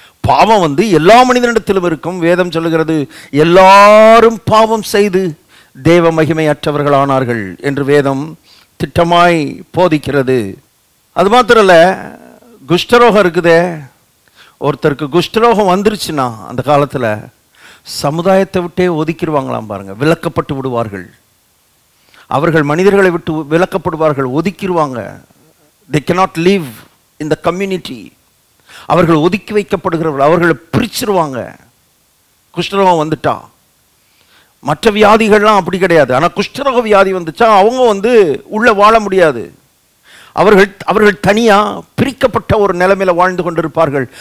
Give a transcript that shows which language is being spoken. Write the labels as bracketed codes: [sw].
[ta] பாவம் எல்லா மனிதனிடத்திலும் இருக்கும். வேதம் சொல்லுகிறது, எல்லாரும் பாவம் செய்து தேவ மகிமை அற்றவர்களானார்கள் என்று வேதம் திட்டமாய் போதிக்கிறது. அது மாத்திரம் இல்ல, குஷ்டரோகம் இருக்குதே, ஒருத்தருக்கு குஷ்டரோகம் வந்துருச்சுன்னா அந்த காலத்தில் சமுதாயத்தை விட்டே ஒதுக்கிடுவாங்களாம் பாருங்க. விலக்கப்பட்டு விடுவார்கள். அவர்கள் மனிதர்களை விட்டு விலக்கப்படுவார்கள், ஒதுக்கிடுவாங்க. [en] they cannot live in the community. [ta] அவர்கள் ஒதுக்கி வைக்கப்படுகிறவர்கள், அவர்களை பிரிச்சிருவாங்க குஷ்டரோகம் வந்துட்டா. மற்ற வியாதிகள்லாம் அப்படி கிடையாது. ஆனால் குஷ்டரோக வியாதி வந்துச்சா அவங்க உள்ள வாழ முடியாது. அவர்கள் தனியா பிரிக்கப்பட்ட ஒரு நிலைமையில வாழ்ந்து கொண்டிருப்பார்கள்.